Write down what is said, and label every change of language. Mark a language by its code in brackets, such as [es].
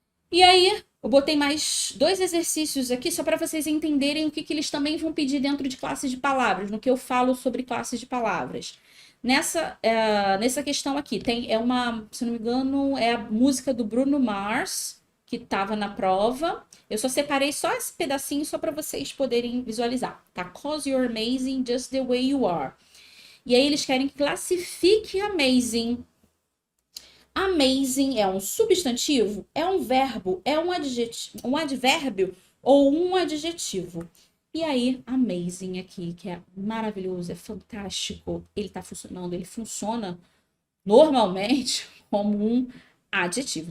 [pt] E aí, eu botei mais 2 exercícios aqui só para vocês entenderem o que eles também vão pedir dentro de classes de palavras, no que eu falo sobre classes de palavras. Nessa questão aqui, se não me engano, é a música do Bruno Mars, que estava na prova. Eu só separei só esse pedacinho só para vocês poderem visualizar, tá? [en] 'Cause you're amazing just the way you are. [pt] E aí eles querem que classifique amazing. Amazing é um substantivo, é um verbo, é um advérbio ou um adjetivo. E aí, amazing aqui, que é maravilhoso, é fantástico, ele tá funcionando, ele funciona normalmente como um adjetivo.